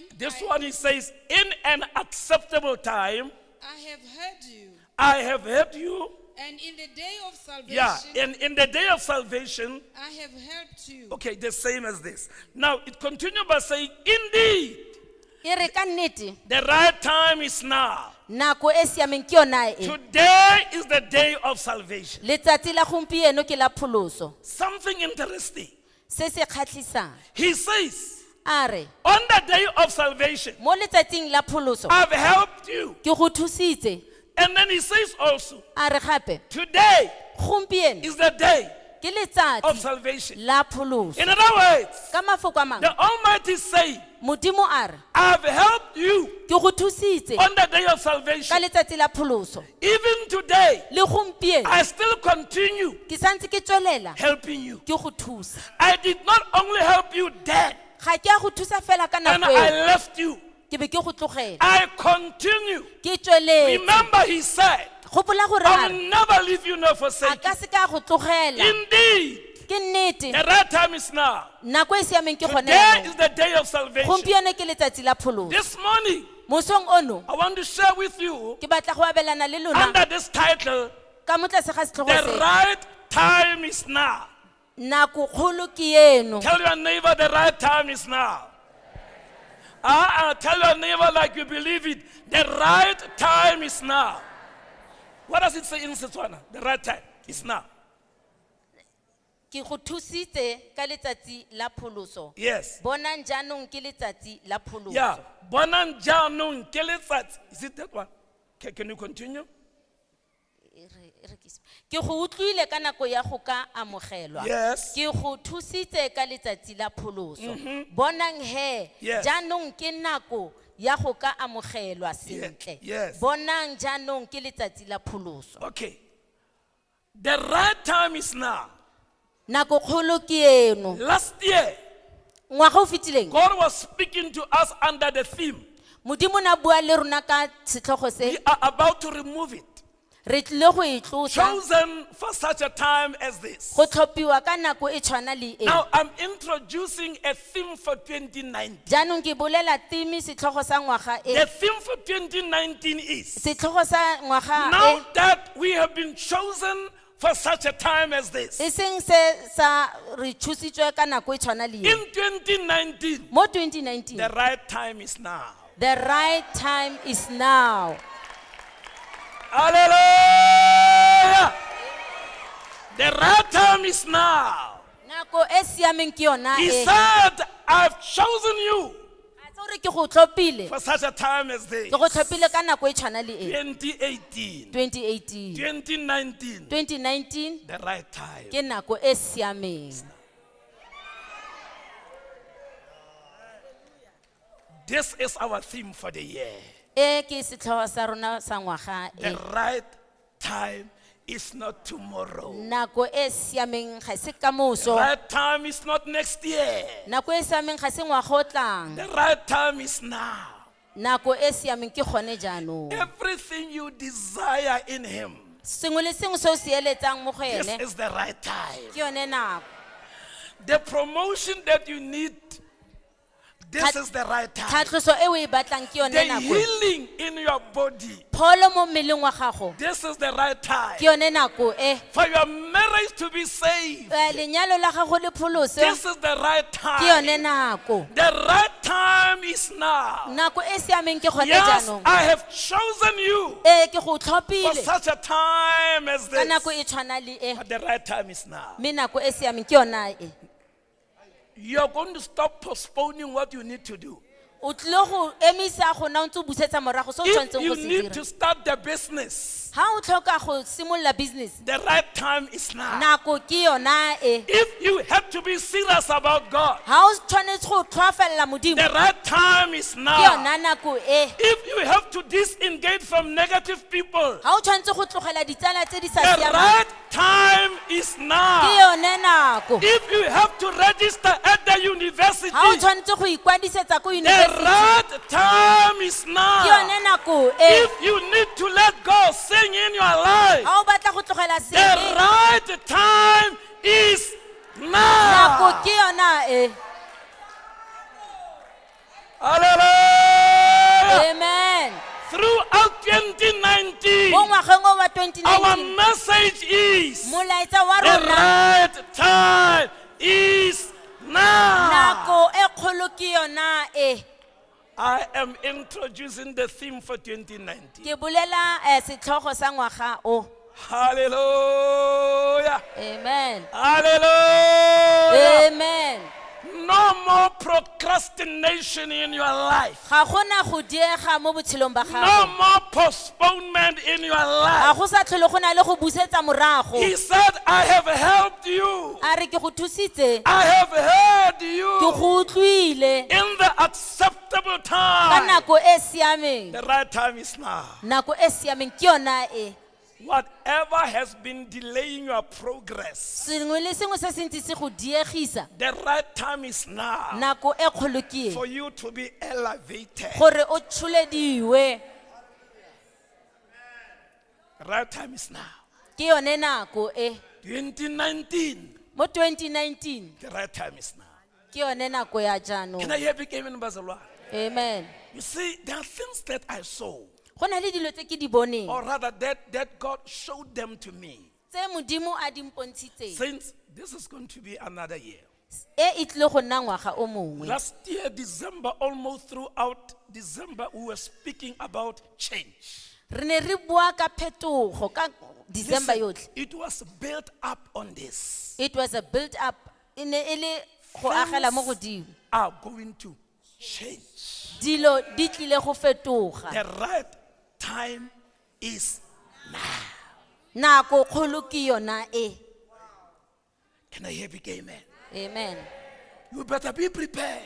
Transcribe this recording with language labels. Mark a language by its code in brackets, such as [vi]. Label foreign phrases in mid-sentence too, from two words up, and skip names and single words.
[en] This one he says, in an acceptable time, I have heard you, I have heard you. and in the day of salvation, Yeah, and in the day of salvation, I have helped you. okay, the same as this. Now it continues by saying, indeed, [tn] e re ka nnete [en] the right time is now. [tn] nako e siameng ke yona e [en] Today is the day of salvation. [tn] letsatsi la gompieno ke la pholoso [en] Something interesting. [tn] se se kgatlhisang [en] He says, [tn] a re [en] on the day of salvation, [tn] mo letsatsing la pholoso [en] I've helped you. [tn] ke go thusitse [en] And then he says also, [tn] a re gape [en] today [tn] gompieno [en] is the day [tn] ke [en] of [tn] letsatsi [en] salvation. [tn] la pholoso [en] In other words, [tn] ka mafoko a mangwe [en] the Almighty say, [tn] modimo a re [en] I've helped you [tn] ke go thusitse [en] on the day of [tn] ka [en] salvation. [tn] letsatsi la pholoso [en] Even today, [tn] le gompieno [en] I still continue [tn] ke santse ke tswelela [en] helping you. [tn] ke go thusa [en] I did not only help you then, [tn] ga ke a go thusa fela ka [en] and [tn] nako [en] I [tn] eo [en] left you. [tn] ke be ke go tlogela [en] I continue. [tn] ke tsweletse [en] Remember, he said, [tn] gopola gore [en] I [tn] a [en] will [tn] re [en] never leave you nor [tn] a [en] forsake you. [tn] ka se ka go tlogela [en] Indeed, [tn] ke nnete [en] the right time is now. [tn] nako e siameng ke gone [en] Today is [tn] jaanong [en] the day of salvation. [tn] gompieno ke letsatsi la pholoso [en] This morning, [tn] mosong ono [en] I want to share with you [tn] ke batla go abelana le lona [en] under this title, [tn] ka mo tlase ga setlhogo [en] the [tn] se [en] right time is now. [tn] nako kgolo ke eno [en] Tell your neighbor the right time is now. Tell your neighbor like you believe it. The right time is now. What does it say in Setswana? The right time is now. [tn] ke go thusitse ka letsatsi la pholoso [en] Yes. [tn] bonang jaanong ke letsatsi la [en] Yeah. [tn] pholoso Bonang jaanong ke letsatsi. [en] Is it that one? Can you continue? [tn] ke go utlwile ka nako ya go ka amogelwa [en] Yes. [tn] ke go thusitse ka letsatsi la pholoso bonang he [en] Yes. [tn] jaanong ke nako ya go ka amogelwa sentle [en] yes. [tn] bonang jaanong ke letsatsi la pholoso [en] Okay. The right time is now. [tn] nako kgolo ke eno [en] Last year, [tn] ngwaga o fetileng [en] God was speaking to us under the theme. [tn] modimo na bua le rona ka setlhogo se [en] We are about to remove it. [tn] re tlile go e tlosa [en] Chosen for such a time as this. [tn] go tlhophiwa ka nako e tshwana le e [en] Now I'm introducing a theme for 2019. [tn] jaanong ke bolela timi setlhogo sa ngwaga [en] The [tn] e [en] theme for 2019 is, [tn] setlhogo sa ngwaga [en] now [tn] e [en] that we have been chosen for such a time as this. [tn] e seng se sa re thusitswe ka nako e tshwana le e [en] In 2019, [tn] mo 2019 [en] the right time is now. the right time is now Hallelujah! The right time is now. [tn] nako e siameng ke yona [en] He [tn] e [en] said, I've chosen you [tn] a tse gore ke go tlhophile [en] for such a time as this. [tn] ke go tlhophile ka nako e tshwana le e [en] 2018, 2018 2019, 2019 the right time. [tn] ke nako e siameng [en] This is our theme for the year. [tn] e ke setlhogo sa rona sa ngwaga [en] The [tn] e [en] right time is not tomorrow. [tn] nako e siameng ga se [en] The [tn] kamoso [en] right time is not next year. [tn] nako e siameng ga se ngwaga o tlang [en] The right time is now. [tn] nako e siameng ke gone jaanong [en] Everything you desire in Him, [tn] sengwe le sengwe se o se eletsang mo go [en] this [tn] ene [en] is the right time. [tn] ke yone nako [en] The promotion that you need, This is the right time. [tn] tlhatloso e o e batlang ke yone [en] The [tn] nako [en] healing in your body. [tn] pholo mo mmeleng wa gago [en] This is the right time. [tn] ke yone nako e [en] For your marriage to be saved. [tn] lenyalo la gago le pholose [en] This is the right [tn] ke yone [en] time. [tn] nako [en] The right time is now. [tn] nako e siameng ke gone [en] Yes, [tn] jaanong [en] I have chosen you [tn] ke go [en] for [tn] tlhophile [en] such a time as [tn] ka [en] this. [tn] nako e tshwana le e [en] But the right time is now. [tn] mme nako e siameng ke yona e [en] You're going to stop postponing what you need to do. [tn] o tlile go emisa go na o ntse o busetsa morago se o [en] If [tn] tshwanetseng [en] you [tn] go se [en] need [tn] dira [en] to start the business, [tn] ha o tlhoka go simolola business [en] the right time is now. [tn] nako ke yona e [en] If you have to be serious about God, [tn] ha o tshwanetse go tlhoafelela modimo [en] the right time is [tn] ke [en] now. [tn] yona nako e [en] If you have to disengage from negative people, [tn] ha o tshwanetse go tlogela ditsala tse di sa [en] the [tn] siamang [en] right time is [tn] ke [en] now. [tn] yone nako [en] If you have to register at the university, [tn] ha o tshwanetse go ikwadisetsa ko [en] the [tn] university [en] right time is [tn] ke [en] now. [tn] yone nako e [en] If you need to let go, sing in your life, [tn] ha o batla go tlogela [en] the [tn] sengwe [en] right time is [tn] nako [en] now. [tn] ke yona e [en] Hallelujah. [tn] amen [en] Throughout 2019, [tn] mo ngwageng o wa [en] our [tn] 2019 [en] message is [tn] molaetsa wa [en] the [tn] rona [en] right time is now. [tn] nako e kgolo ke yona e [en] I am introducing the theme for 2019. [tn] ke bolela setlhogo sa ngwaga o [en] Hallelujah. [tn] amen [en] Hallelujah. [tn] amen [en] No more procrastination in your life. [tn] ga gona go diega mo botshelong ba [en] No [tn] gago [en] more postponement in your [tn] ga [en] life. [tn] go sa tlhole go na le go busetsa morago [en] He said, I have helped you. [tn] a re ke go thusitse [en] I have heard [tn] ke [en] you [tn] go utlwile [en] in the acceptable [tn] ka [en] time. [tn] nako e siameng [en] The right time is now. [tn] nako e siameng ke yona e [en] Whatever has been delaying your progress, [tn] sengwe le sengwe se se ntse se go diegisa [en] the right time is now [tn] nako e kgolo ke [en] for [tn] e [en] you to be elevated. [tn] gore o tsholediwe [en] The right time is now. [tn] ke yone nako e [en] 2019, [tn] mo 2019 [en] the right time is now. [tn] ke yone nako ya [en] Can [tn] jaanong [en] I hear big amen, Bazalwa? [tn] amen [en] You see, there are things that I saw, [tn] go na le dilo tse ke di boneng [en] or rather that God showed them to me. [tn] tse modimo a di mpontshitseng [en] Since this is going to be another year. [tn] e tlile go nna ngwaga o mongwe [en] Last year, December, almost throughout December, we were speaking about change. [tn] re ne re bua ka phetogo ka december [en] Listen, [tn] yotlhe [en] it was built up on this. it was a build up [tn] e ne e le go agela mo godimo [en] Are going to change. [tn] dilo di tlile go fetoga [en] The right time is [tn] nako kgolo ke yona e [en] Can I hear big amen? [tn] amen [en] You better be prepared.